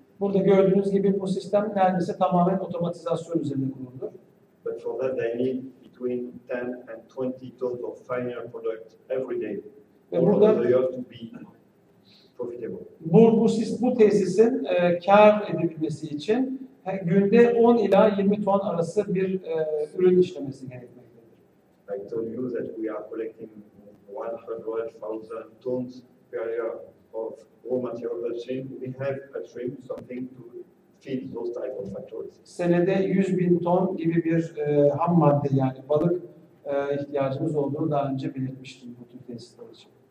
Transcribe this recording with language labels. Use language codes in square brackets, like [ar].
[tr] Burada gördüğünüz gibi bu sistem neredeyse tamamen otomatizasyon üzerinde kuruldu. [en] But for that they need between 10 and 20 tons of final product every day. [tr] Ve burada [en] they have to be profitable. [tr] Bu tesisin kar edebilmesi için günde 10 ila 20 ton arası bir ürün işlemesi gerekmektedir. [en] I told you that we are collecting 100,000 tons per year of raw material upstream. We have upstream something to feed those type of factories. [tr] Senede 100.000 ton gibi bir ham madde, yani balık ihtiyacımız olduğunu daha önce belirtmiştim bu tür tesisler için.